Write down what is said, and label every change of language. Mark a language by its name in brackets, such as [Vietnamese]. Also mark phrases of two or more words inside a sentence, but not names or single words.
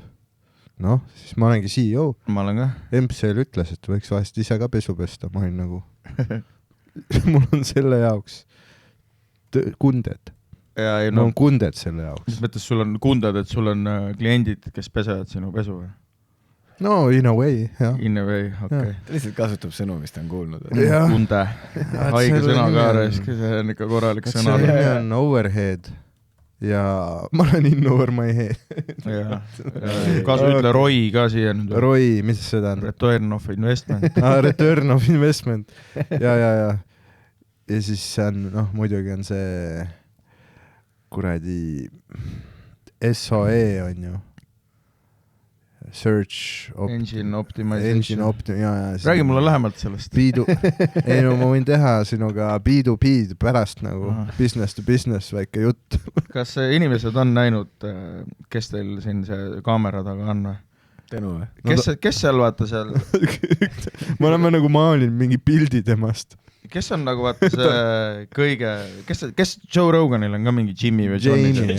[Estonian] Noh, siis ma olengi CEO. Ma olen ka. MCL ütles, et võiks vahest ise ka pesu pesta. Ma olin nagu... mul on selle jaoks kunded. Mul on kunded selle jaoks. Mis mõttes sul on kunded, et sul on kliendid, kes pesevad sinu pesu või? [English] No, in a way, jah. In a way, [Estonian] okei. Ta lihtsalt kasutab sõnu, mis ta on kuulnud. Kunde. Haige sõna ka, see on ikka korralik sõna. See on overhead ja ma olen [English] in over my head. [Estonian] Kasu ütle ROI ka siia nüüd. ROI, mis seda on? [English] Return of investment. Return of investment. [Estonian] Ja siis on, muidugi on see kuradi SOE on ju. [English] Engine optimization. [Estonian] Räägi mulle lähemalt sellest. Ei no ma võin teha sinuga B2B pärast nagu [English] business to business [Estonian] väike jutt. Kas inimesed on näinud, kes teil siin see kaamera taga on või? Tõnu või? Kes seal vaata seal? Me oleme nagu maalin mingi pildi temast. Kes on nagu vaata see kõige... Kes Joe Roganil on ka mingi Jimmy või Johnny?